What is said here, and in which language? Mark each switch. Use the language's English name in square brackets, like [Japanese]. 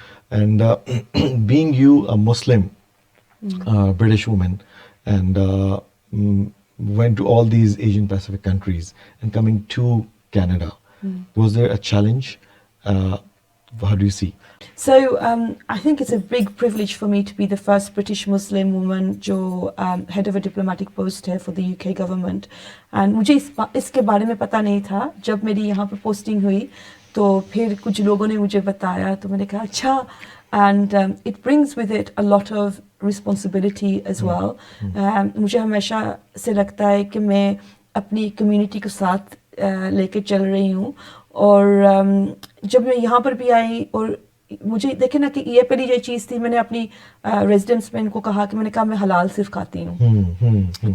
[English] And being you a Muslim British woman and went to all these Asian Pacific countries and coming to Canada, was there a challenge? How do you see? So I think it's a big privilege for me to be the first British Muslim woman जो head of a diplomatic post है for the UK government. [Hindi] And मुझे इसके बारे में पता नहीं था. जब मेरी यहाँ पर posting हुई तो फिर कुछ लोगों ने मुझे बताया तो मैंने कहा अच्छा. [English] And it brings with it a lot of responsibility as well. [Hindi] मुझे हमेशा से लगता है कि मैं अपनी community को साथ लेके चल रही हूँ. और जब मैं यहाँ पर भी आई और मुझे देखे ना कि ये पहली ये चीज़ थी, मैंने अपनी रेजिडेंट्स में इनको कहा कि मैंने कहा मैं हलाल सिर्फ खाती हूँ.